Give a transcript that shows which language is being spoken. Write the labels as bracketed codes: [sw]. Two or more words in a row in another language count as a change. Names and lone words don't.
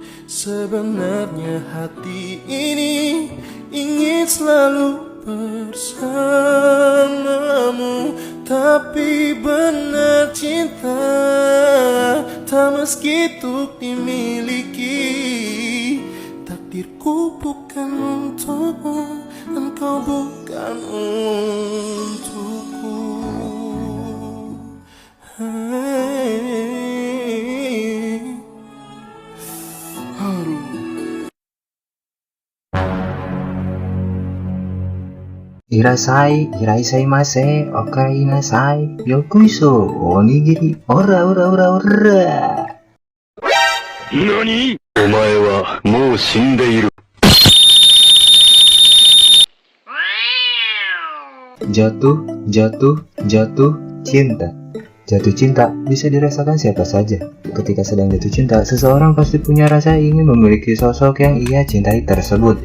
[id] Sebenarnya hati ini ingin selalu bersamamu, tapi benar cinta tak meski untuk dimiliki. Takdirku bukan untukmu, engkau bukan untukku. [ja] いらっしゃいませ、おかえりなさい、ようこそ、おにぎり、おら. NANI?! お前はもう死んでいる。 [id] Jatuh cinta. Jatuh cinta bisa dirasakan siapa saja. Ketika sedang jatuh cinta, seseorang pasti punya rasa ingin memiliki sosok yang ia cintai tersebut.